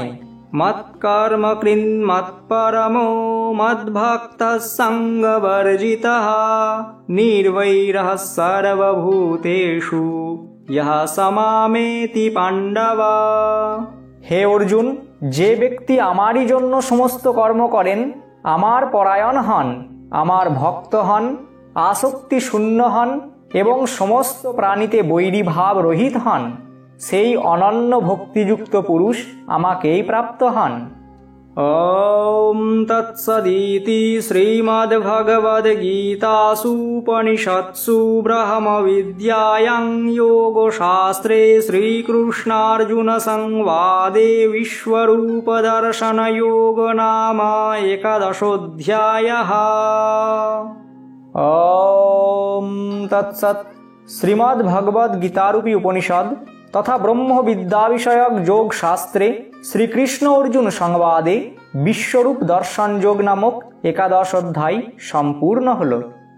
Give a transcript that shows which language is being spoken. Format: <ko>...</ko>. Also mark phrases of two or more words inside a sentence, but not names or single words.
<sa>मत्कर्म कृन्मत्परमो मद्भक्तः सङ्गवर्जितः निर्वैरः सर्वभूतेषु यः समामेति पाण्डव।</sa> <bn>হে অর্জুন, যে ব্যক্তি আমারই জন্য সমস্ত কর্ম করেন, আমার পরায়ণ হন, আমার ভক্ত হন, আসক্তি শূন্য হন এবং সমস্ত প্রাণীতে বৈরী ভাব রহিত হন, সেই অনন্য ভক্তিযুক্ত পুরুষ আমাকেই প্রাপ্ত হন।</bn> <sa>ॐ तत्सदिति श्रीमद्भगवद्गीतासूपनिषत्सु ब्रह्मविद्यायां योगशास्त्रे श्रीकृष्णार्जुनसंवादे विश्वरूपदर्शनयोग नाम 11ोऽध्यायः। ॐ तत्सत्।</sa> <bn>শ্রীমদ্ ভগবদ গীতারূপী উপনিষদ তথা ব্রহ্মবিদ্যা বিষয়ক যোগ শাস্ত্রে শ্রীকৃষ্ণ অর্জুন সংবাদে বিশ্বরূপ দর্শন যোগ নামক 11 অধ্যায় সম্পূর্ণ হল।</bn>